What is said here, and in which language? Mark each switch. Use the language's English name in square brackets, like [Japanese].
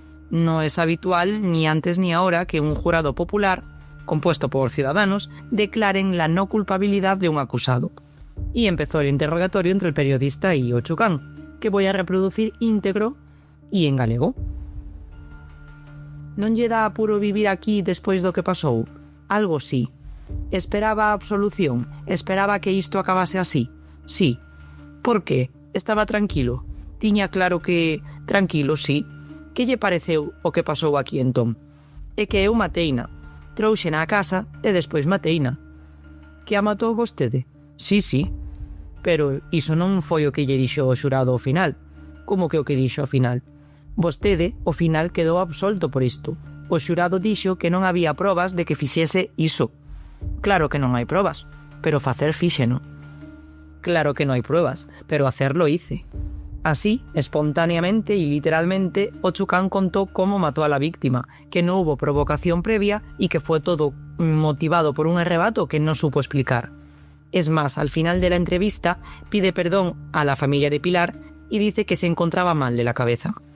[Spanish] No es habitual, ni antes ni ahora, que un jurado popular, compuesto por ciudadanos, declaren la no culpabilidad de un acusado. Y empezó el interrogatorio entre el periodista y Ochucán, que voy a reproducir íntegro y en galego. [Galician] «Non lle dá apuro vivir aquí despois do que pasou? Algo sí. Esperaba a absolución, esperaba que isto acabase así. Sí. Por qué? Estaba tranquilo. Tiña claro que... Tranquilo, sí. Que lle pareceu o que pasou aquí entón? É que eu mateina. Trouxena á casa e despois mateina. Que a matou vostede? Sí, sí. Pero iso non foi o que lle dixo o xurado ao final. Como que o que dixo ao final? Vostede, ao final, quedou absolto por isto. O xurado dixo que non había probas de que fixese iso. Claro que non hai probas, pero facer fíxeno. [Spanish] Claro que non hai pruebas, pero hacerlo hice. Así, espontáneamente y literalmente, Ochucán contó cómo mató a la víctima, que no hubo provocación previa y que fue todo motivado por un arrebato que no supo explicar. Es más, al final de la entrevista, pide perdón a la familia de Pilar y dice que se encontraba mal de la cabeza.